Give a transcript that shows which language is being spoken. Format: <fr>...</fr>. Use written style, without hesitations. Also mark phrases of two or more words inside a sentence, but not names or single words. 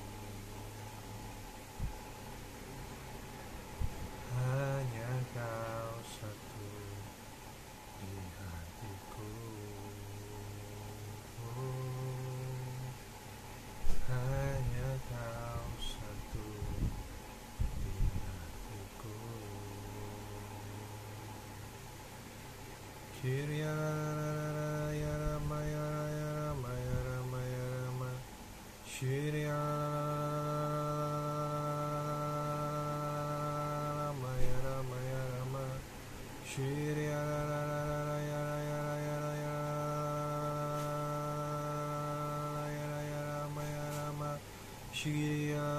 <id>hanya Kau satu di hatiku, hanya Kau satu di hatiku.</id> <sa>Shri Rama Rama Rama Shri Rama Rama Shri Rama Shri</sa>